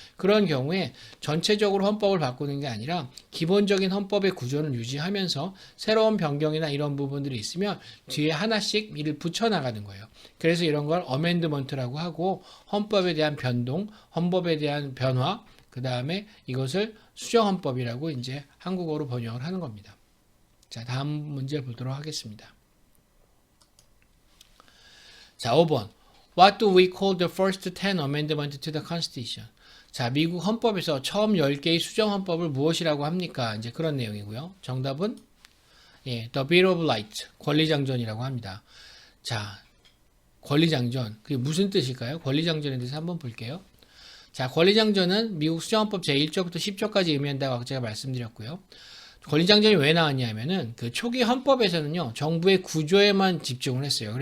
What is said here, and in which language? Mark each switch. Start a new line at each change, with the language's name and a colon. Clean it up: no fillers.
Korean: 그런 경우에 전체적으로 헌법을 바꾸는 게 아니라 기본적인 헌법의 구조를 유지하면서 새로운 변경이나 이런 부분들이 있으면 뒤에 하나씩 이를 붙여나가는 거예요. 그래서 이런 걸 어멘드먼트라고 하고, 헌법에 대한 변동, 헌법에 대한 변화, 그 다음에 이것을 수정헌법이라고 이제 한국어로 번역을 하는 겁니다. 자, 다음 문제 보도록 하겠습니다. 자, 5번.
English: What do we call the first 10 amendment to the Constitution?
Korean: 자, 미국 헌법에서 처음 10개의 수정 헌법을 무엇이라고 합니까? 이제 그런 내용이고요. 정답은 The Bill of Rights, 권리장전이라고 합니다. 자, 권리장전, 그게 무슨 뜻일까요? 권리장전에 대해서 한번 볼게요. 자, 권리장전은 미국 수정헌법 제1조부터 10조까지 의미한다고 아까 제가 말씀드렸고요. 권리장전이 왜 나왔냐면은 그 초기 헌법에서는요, 정부의 구조에만 집중을 했어요.